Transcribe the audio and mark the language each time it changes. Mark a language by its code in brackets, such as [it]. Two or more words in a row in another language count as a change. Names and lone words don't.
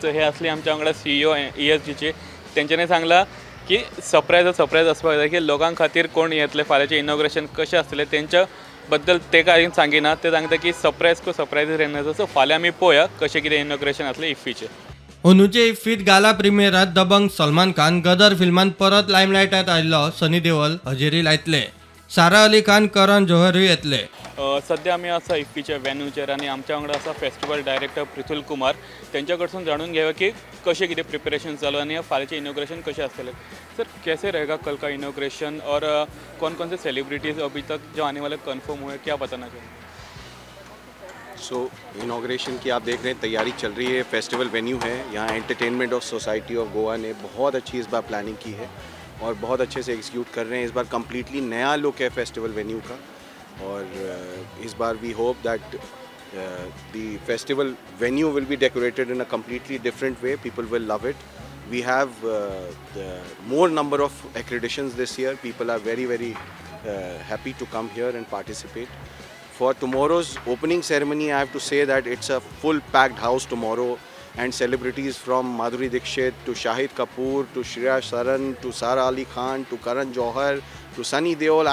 [kok] हे असले आमच्या वांगडा CEO ESGचे, तेंच्यांनी सांगला की सरप्राईज आसपाक जाय, की लोकां खातीर कोण येतले, फाल्यांचें इनॉग्रेशन कशें आसतलें तेंच्या बद्दल ते कांय सांगिना। ते सांगता की [hi] सरप्राईज को सरप्राईज रहना। [kok] सो फाल्यां आमी पळोवया कशें कितें इनॉग्रेशन आसलें इफ्फीचें। अनुचे इफ्फीत गाला प्रिमियरात दबंग सलमान खान गदर फिल्मान परत लायमलायटात आयिल्लो सनी देओल हजेरी लायतले। सारा अली खान, करण जोहरूय येतले। सध्या आमी आसा इफ्फीच्या वेन्यूचेर आनी आमच्या वांगडा आसा [en] festival director [kok] पृथुल कुमार। तेंच्या कडसून जाणून घेवया की कशें कितें प्रिपरेशन चालू आनी फाल्यांचें इनॉग्रेशन कशें आसतलें। [hi] सर, कैसे रहेगा कल का इनॉग्रेशन और कौन कौन से सेलिब्रिटीज़ अभी तक जो आने वाले कन्फर्म हुए, क्या बताना चाहिए? सो इनॉग्रेशन की आप देख रहे हैं तैयारी चल रही है। [en] festival venue [hi] है, यहाँ एंटरटेनमेंट ऑफ सोसाइटी ऑफ गोवा ने बहुत अच्छी इस बार प्लानिंग की है और बहुत अच्छे से एग्जीक्यूट कर रहे हैं। इस बार कम्प्लीटली नया लुक है फेस्टिवल वेन्यू का, और इस बार [en] We hope that the festival venue will be decorated in a completely different way. People will love it. We have more number of accreditations this year. People are very happy to come here and participate. For tomorrow's opening ceremony, I have to say that it's a full packed house tomorrow, and celebrities from Madhuri Dixit to Shahid Kapoor to Shreya Saran to Sara Ali Khan to Karan Johar to Sunny Deol.